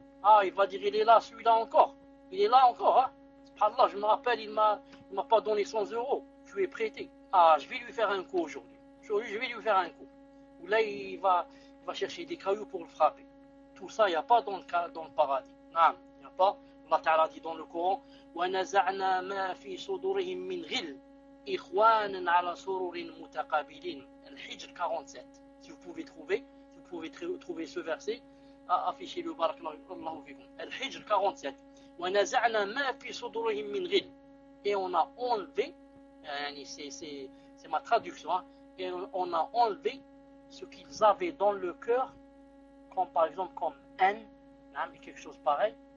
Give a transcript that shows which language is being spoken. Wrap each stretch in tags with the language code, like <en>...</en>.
<fr>Ah, il va dire, il est là, celui-là encore. Il est là encore, hein? Subhanallah, je me rappelle, il m'a pas donné 100 euros. Je lui ai prêté. Ah, je vais lui faire un coup aujourd'hui. Aujourd'hui, je vais lui faire un coup. Ou là, il va chercher des cailloux pour le frapper. Tout ça, il n'y a pas dans le paradis. Non, il n'y a pas. Allah Ta'ala dit dans le Coran,</fr> <ar>وَنَزَعْنَا مَا فِي صُدُورِهِم مِّنْ غِلٍّ إِخْوَانًا عَلَى سُرُرٍ مُتَقَابِلِينَ.</ar> <fr>Al-Hijr 47. Si vous pouvez trouver, si vous pouvez trouver ce verset, affichez le</fr> <ar>barakallahu fikoum. Al-Hijr 47. وَنَزَعْنَا مَا فِي صُدُورِهِم مِّنْ غِلٍّ.</ar> <fr>Et on a enlevé, c'est ma traduction, hein, et on a enlevé ce qu'ils avaient dans le cœur, comme par exemple comme haine, hein, mais quelque chose pareil.</fr>